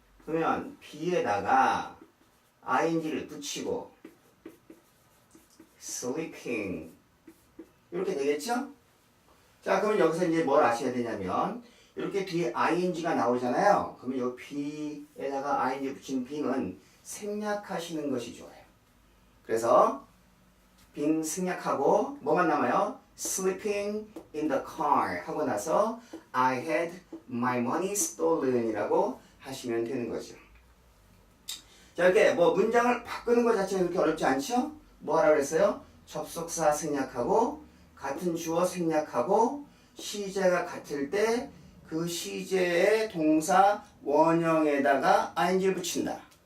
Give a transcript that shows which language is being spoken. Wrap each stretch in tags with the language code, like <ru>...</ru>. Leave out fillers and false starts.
<ko>그러면 B에다가 ing를 붙이고 sleeping 이렇게 되겠죠? 자, 그러면 여기서 이제 뭘 아셔야 되냐면 이렇게 뒤에 ing가 나오잖아요. 그러면 이 B에다가 ing 붙인 빙은 생략하시는 것이 좋아요. 그래서 빙 생략하고 뭐만 남아요?</ko> <en>sleeping in the car</en> <ko>하고 나서</ko> <en>I had my money stolen</en> <ko>이라고 하시면 되는 거죠. 자, 이렇게 뭐 문장을 바꾸는 것 자체는 그렇게 어렵지 않죠? 뭐 하라고 그랬어요? 접속사 생략하고 같은 주어 생략하고 시제가 같을 때 그 시제의 동사 원형에다가 ing를 붙인다.</ko>